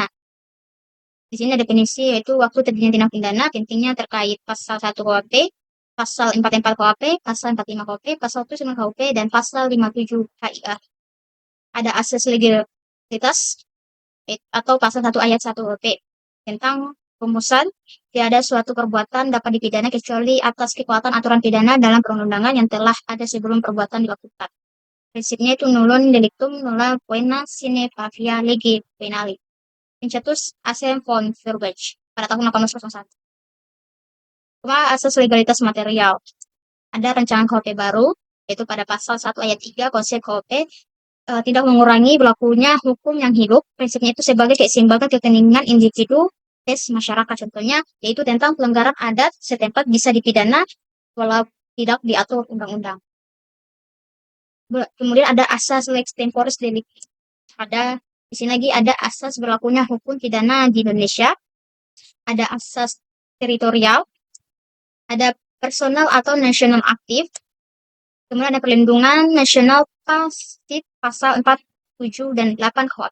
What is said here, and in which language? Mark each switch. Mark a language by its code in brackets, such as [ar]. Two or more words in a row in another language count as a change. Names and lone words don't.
[id] Di sini ada definisi yaitu waktu terjadinya tindak pidana, pentingnya terkait pasal 1 KUHP, pasal 44 KUHP, pasal 45 KUHP, pasal 79 KUHP, dan pasal 57 HIA. Ada asas legalitas atau pasal 1 ayat 1 KUHP tentang rumusan tiada suatu perbuatan dapat dipidana kecuali atas kekuatan aturan pidana dalam perundangan yang telah ada sebelum perbuatan dilakukan. [la] Prinsipnya itu nullum delictum nulla poena sine pavia lege penali. [id] Pencetus Asem von Feuerbach pada tahun 1801. Kemudian asas legalitas material. Ada rancangan KUHP baru, yaitu pada pasal 1 ayat 3 konsep KUHP tidak mengurangi berlakunya hukum yang hidup. Prinsipnya itu sebagai keseimbangan kepentingan individu masyarakat. Contohnya yaitu tentang pelanggaran adat setempat bisa dipidana walau tidak diatur undang-undang. Kemudian ada asas [la] lex temporis delicti. [id] Di sini lagi ada asas berlakunya hukum pidana di Indonesia. Ada asas teritorial. Ada personal atau national aktif. Kemudian ada perlindungan nasional pasif pasal 4, 7, dan 8 KUHP.